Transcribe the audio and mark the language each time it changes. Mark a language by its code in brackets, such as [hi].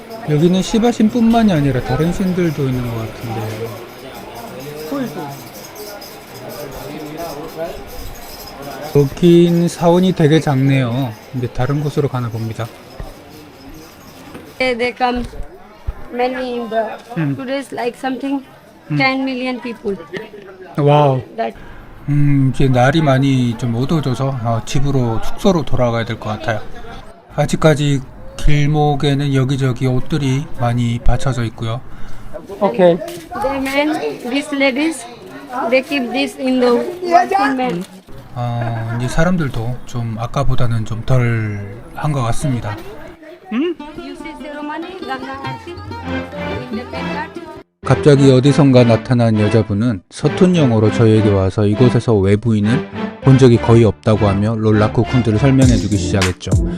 [ko] 여기는 시바 신뿐만이 아니라 다른 신들도 있는 것 같은데. 여긴 사원이 되게 작네요. 근데 다른 곳으로 가나 봅니다. [en] They come many in the today's like something 10 million people. 와우. That [ko] 이제 날이 많이 좀 어두워져서 집으로 숙소로 돌아가야 될 것 같아요. 아직까지 길목에는 여기저기 옷들이 많이 받쳐져 있고요. 오케이. [en] they men, these ladies, they keep this in the men. [ko] 이제 사람들도 좀 아까보다는 좀 덜 한 것 같습니다. [en] You see ceremony, Ganga Aarti, in the Pengat. [ko] 갑자기 어디선가 나타난 여자분은 서툰 영어로 저에게 와서 이곳에서 외부인은 본 적이 거의 없다고 하며 롤라쿠 쿤드를 설명해주기 시작했죠.